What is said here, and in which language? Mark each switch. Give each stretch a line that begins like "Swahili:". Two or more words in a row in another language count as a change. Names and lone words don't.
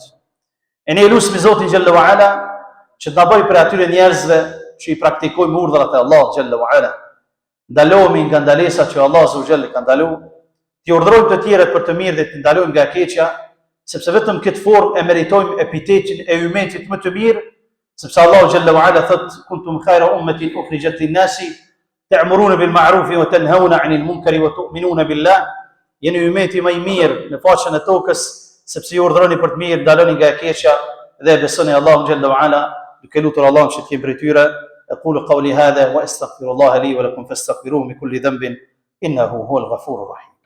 Albanian: E ne lutim Zotin
Arabic: جل وعلا
Albanian: që të na bëjë për atyre njerëzve që i praktikojmë urdhrat e Allahut
Arabic: جل وعلا.
Albanian: Ndalohemi nga ndalesat që Allah
Arabic: عز وجل
Albanian: ka ndaluar, t'i urdhërojmë të tjerët për të mirë dhe t'i ndalojmë nga keqja, sepse vetëm këtë formë e meritojmë epitetin e ummetit më të mirë, sepse Allahu
Arabic: جل وعلا
Albanian: thot:
Arabic: "كنتم خير أمة أخرجت للناس تأمرون بالمعروف وتنهون عن المنكر وتؤمنون بالله."
Albanian: Jeni ummeti më i mirë në faqen e tokës, sepse ju urdhëroni për të mirë, ndaloni nga e keqja dhe besoni Allahun
Arabic: جل وعلا,
Albanian: duke lutur Allahun që të jemi prej tyre.
Arabic: أقول قولي هذا وأستغفر الله لي ولكم فاستغفروه من كل ذنب إنه هو الغفور الرحيم.